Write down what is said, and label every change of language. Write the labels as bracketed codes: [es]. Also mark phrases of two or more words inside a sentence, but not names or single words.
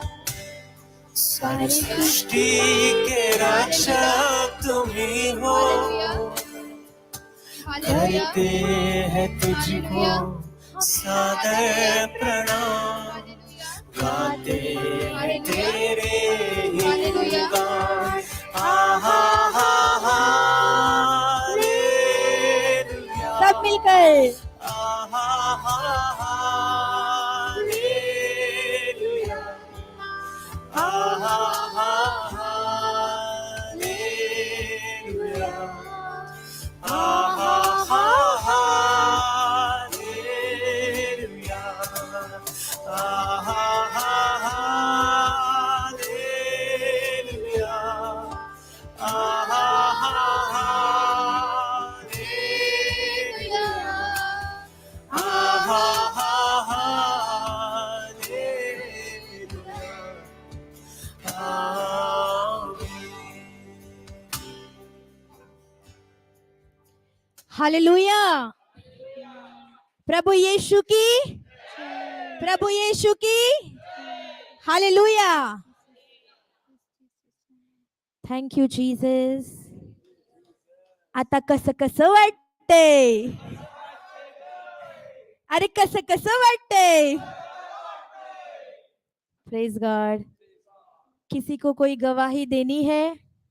[hi] सारी सृष्टि के रक्षक तुम्ही हो। हालेलुया, हालेलुया, करते हैं तुझको सादर प्रणाम, गाते हैं तेरे ही गुणगान। आहा हा हा हालेलुया, सब मिलकर आहा हा हा हालेलुया, आहा हा हालेलुया, आहा हा हालेलुया, आहा हा हालेलुया, आहा हा हालेलुया, आहा हा हालेलुया, आमीन। हालेलुया। प्रभु यीशु की, प्रभु यीशु की हालेलुया। [en] thank you Jesus. [mr] आता कसं कसं वाटतंय? अरे कसं कसं वाटतंय? [en] praise God. [hi] किसी को कोई गवाही देनी है?